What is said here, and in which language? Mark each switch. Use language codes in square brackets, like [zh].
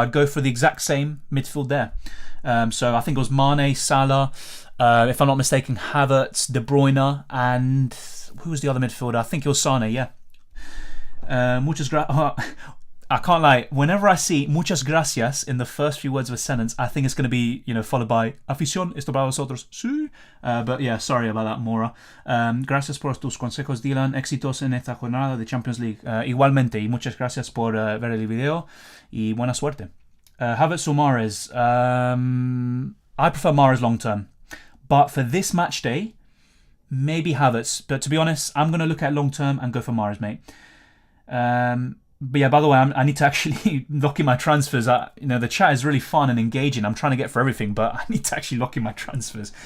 [en] I'd go for the exact same midfield there. So I think it was Mane, Salah, if I'm not mistaken, Havertz, De Bruyne, and who was the other midfielder? I think it was Sane, yeah. [es] Muchas gracias. [en] I can't lie. Whenever I see [es] muchas gracias [en] in the first few words of a sentence, I think it's going to be, followed by [es] afición, esto para vosotros. Sí. [en] But yeah, sorry about that, Mora. [es] Gracias por tus consejos, Dylan. Éxitos en esta jornada de Champions League. Igualmente, y muchas gracias por ver el video y buena suerte. [en] Havertz or Mahrez? I prefer Mahrez long term. But for this match day, maybe Havertz. But to be honest, I'm going to look at long term and go for Mahrez, mate. But yeah, by the way, I need to actually lock in my transfers. The chat is really fun and engaging. I'm trying to get for everything, but I need to actually lock in my transfers.